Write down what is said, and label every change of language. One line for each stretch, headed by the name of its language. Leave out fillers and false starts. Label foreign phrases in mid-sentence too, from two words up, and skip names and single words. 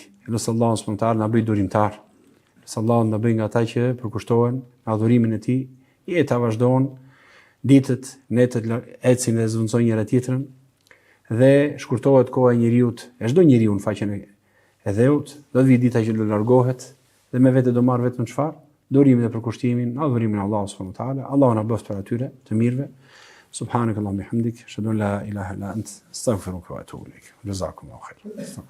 Albanian: Elus
Arabic: الله سبحانه وتعالى
Albanian: na bëj durimtar. Sallallahu na bëj nga ata që përkushtohen në adhurimin e tij, jeta vazhdon, ditët, netët ecin dhe zvendçojnë njëra tjetrën dhe shkurtohet koha e njeriut, e çdo njeriu në faqen e dheut, do të vijë dita që do largohet dhe me vete do marr vetëm çfarë? Durimin dhe përkushtimin, adhurimin e Allahut
Arabic: سبحانه وتعالى.
Albanian: Allahu na bëft për atyre të mirëve.
Arabic: سبحانك اللهم بحمدك، أشهد أن لا إله إلا أنت، أستغفرك وأتوب إليك. جزاكم الله خيرا.